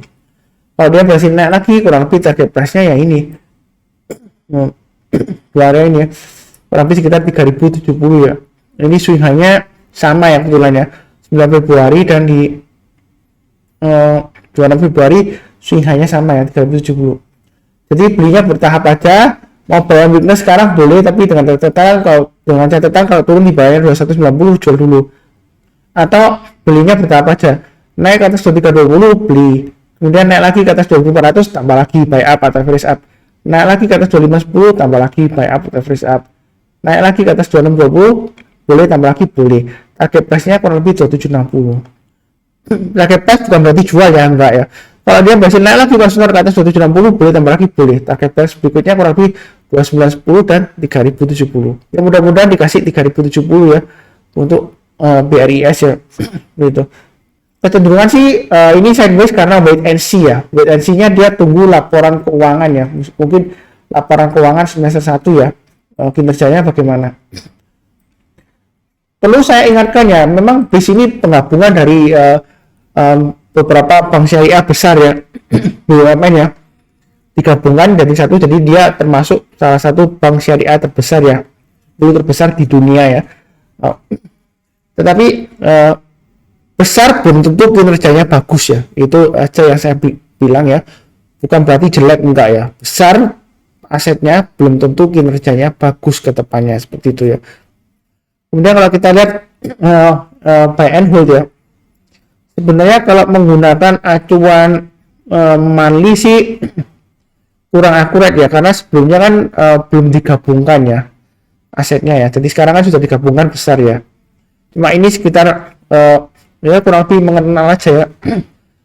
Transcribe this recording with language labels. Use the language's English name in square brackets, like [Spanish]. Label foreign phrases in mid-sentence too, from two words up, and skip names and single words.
[Indonesian] Kalau dia berhasil naik lagi kurang lebih [English] target price- [Indonesian] nya ya ini, dua area ini ya, kurang lebih sekitar 3070 ya. Ini [English] swing high- [Indonesian] nya sama ya kebetulan ya, 9 Februari dan di 26 Februari [English] swing high- [Indonesian] nya sama ya, 3070. Jadi belinya bertahap aja. Mau [English] buy on weakness [Indonesian] sekarang boleh, tapi dengan catatan kalau turun di bawahnya 2190 jual dulu. Atau belinya bertahap aja, naik ke atas 2320 beli, kemudian naik lagi ke atas 2400 tambah lagi [English] buy up [Indonesian] atau [English] average up, [Indonesian] naik lagi ke atas 2510 tambah lagi [English] buy up [Indonesian] atau [English] average up, [Indonesian] naik lagi ke atas 2620 boleh, tambah lagi boleh. [English] Target price- [Indonesian] nya kurang lebih 2760. [English] Target price [Indonesian] bukan berarti jual ya, enggak ya. Kalau dia berhasil naik lagi Pak Sunar ke atas 2760 boleh, tambah lagi boleh. [English] Target price [Indonesian] berikutnya kurang lebih 2910 dan 3070. Ya mudah-mudahan dikasih 3070 ya untuk BRIS ya. Gitu. Kecenderungan sih ini sideways karena [English] wait and see [Indonesian] ya. [English] Wait and see- [Indonesian] nya dia tunggu laporan keuangan ya. Mungkin laporan keuangan semester 1 ya. Kinerjanya bagaimana. Perlu saya ingatkan ya, memang di sini penggabungan dari beberapa bank syariah besar ya, BUMN ya, digabungkan jadi satu, jadi dia termasuk salah satu bank syariah terbesar ya, dulu terbesar di dunia ya. Tetapi besar belum tentu kinerjanya bagus ya, itu aja yang saya bilang ya, bukan berarti jelek, enggak ya. Besar asetnya belum tentu kinerjanya bagus ke depannya, seperti itu ya. Kemudian kalau kita lihat [English] buy and hold [Indonesian] ya, sebenarnya kalau menggunakan acuan monthly sih kurang akurat ya, karena sebelumnya kan belum digabungkan ya asetnya ya. Jadi sekarang kan sudah digabungkan besar ya. Cuma ini sekitar ya kurang lebih mengenal aja ya.